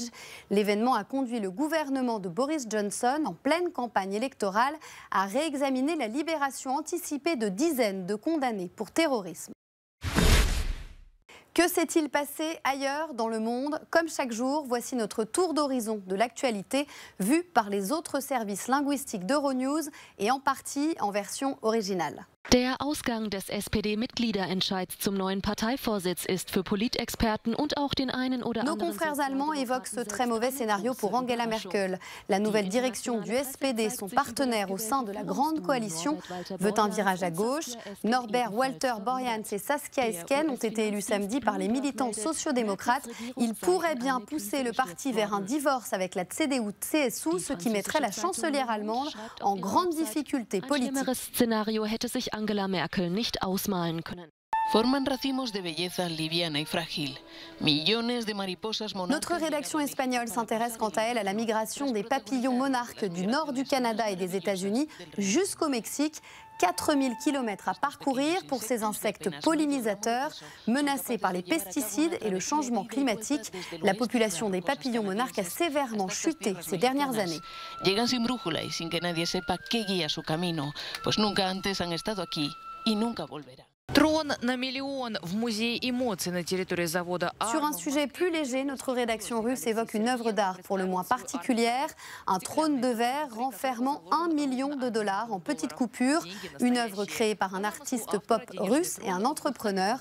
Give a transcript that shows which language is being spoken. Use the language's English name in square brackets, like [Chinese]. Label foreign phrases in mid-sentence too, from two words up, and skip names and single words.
[French] L'événement a conduit le gouvernement de Boris Johnson, en pleine campagne électorale, à réexaminer la libération anticipée de dizaines de condamnés pour terrorisme. Que s'est-il passé ailleurs dans le monde? Comme chaque jour, voici notre tour d'horizon de l'actualité vu par les autres services linguistiques d'Euronews et en partie en version originale. [German] Der Ausgang des SPD-Mitgliederentscheids zum neuen Parteivorsitz ist für Politexperten und auch den einen oder [French] Nos [German] anderen... [French] confrères allemands évoquent ce très mauvais scénario pour Angela Merkel. La nouvelle direction du SPD, son partenaire au sein de la grande coalition, veut un virage à gauche. Norbert Walter Borjans et Saskia Esken ont été élus samedi par les militants sociodémocrates. Ils pourraient bien pousser le parti vers un divorce avec la CDU-CSU, ce qui mettrait la chancelière allemande en grande difficulté politique. [German] Angela Merkel nicht ausmalen können. [Spanish] Forman racimos de belleza liviana y frágil. Millones de mariposas monarcas. [French] Notre rédaction espagnole s'intéresse quant à elle à la migration des papillons monarques du nord du Canada et des États-Unis jusqu'au Mexique. 4000 km à parcourir pour ces insectes pollinisateurs menacés par les pesticides et le changement climatique. La population des papillons monarques a sévèrement chuté ces dernières années. [Spanish] Llegan sin brújula y sin que nadie sepa qué guía su camino, pues nunca antes han estado aquí y nunca volverán. [French] Sur un sujet plus léger, notre rédaction russe évoque une œuvre d'art pour le moins particulière, un trône de verre renfermant $1 million en petites coupures, une œuvre créée par un artiste pop russe et un entrepreneur.